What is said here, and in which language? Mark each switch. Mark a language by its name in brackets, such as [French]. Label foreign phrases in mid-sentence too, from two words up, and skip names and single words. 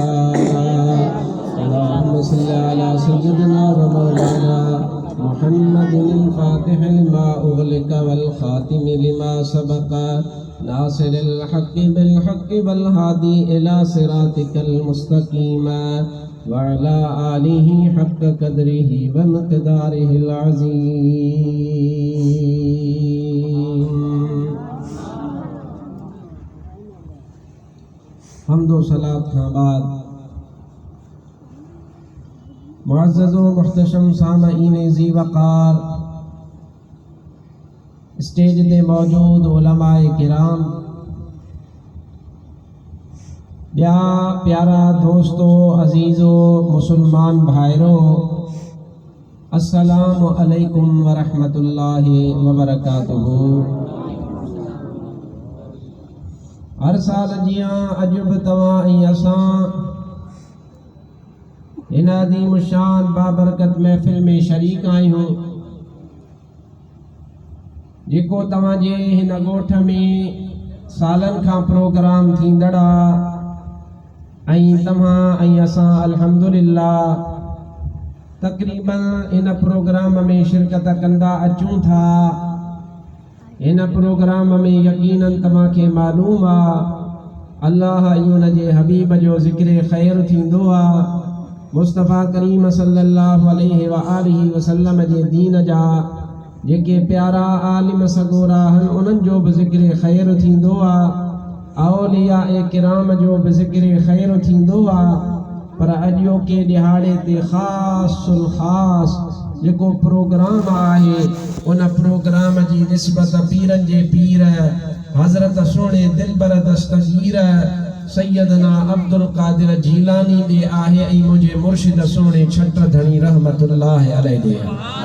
[Arabic] اللهم صل على سيدنا ومولانا محمد الفاتح لما أغلق والخاتم لما سبق ناصر الحق بالحق والهادي إلى صراطك المستقيم وعلى آله حق قدره ومقداره العظيم. [Sindhi] हम्द व सलात खां बाद मुअज़्ज़ज़ व मुहतशम सामईन ज़ी वक़ार स्टेज ते मौजूद उलमाए किराम, ॿिया प्यारा दोस्तों, अज़ीज़ो, मुसलमान भाइरो, [Arabic] السلام عليكم ورحمة الله وبركاته. [Sindhi] हर साल जियां अॼु बि तव्हां ऐं असां हिन अज़ीम शान बाबरकत महफ़िल में शरीक आहियूं, जेको तव्हांजे हिन ॻोठ में सालनि खां प्रोग्राम थींदड़ आहे ऐं तव्हां ऐं असां अल्हम्दुलिल्लाह तक़रीबन इन प्रोग्राम में शिरकत कंदा अचूं था। इन प्रोग्राम में यकीनन तव्हांखे मालूम आहे अल्लाह ऐं उनजे हबीब जो ज़िक्र ख़ैर थींदो आहे। मुस्तफ़ा करीम [Arabic] صلى الله عليه وآله وسلم [Sindhi] जे दीन जा जेके प्यारा आलिम सगोरा आहिनि उन्हनि जो बि ज़िक्र ख़ैर थींदो आहे। औलिया ए किराम जो बि ज़िक्र ख़ैर थींदो आहे। पर अॼोके ॾिहाड़े ते ख़ासुल ख़ास जेको प्रोग्राम आहे उन प्रोग्राम जी निस्बत पीरनि जे पीर हज़रत सोणे दिलबर दस्तगीर सैयदना अब्दुल कादिर जीलानी ॾे आहे ऐं मुंहिंजे मुर्शिद सोणे छट धणी [Arabic] رحمة الله عليه [Sindhi] ॾे।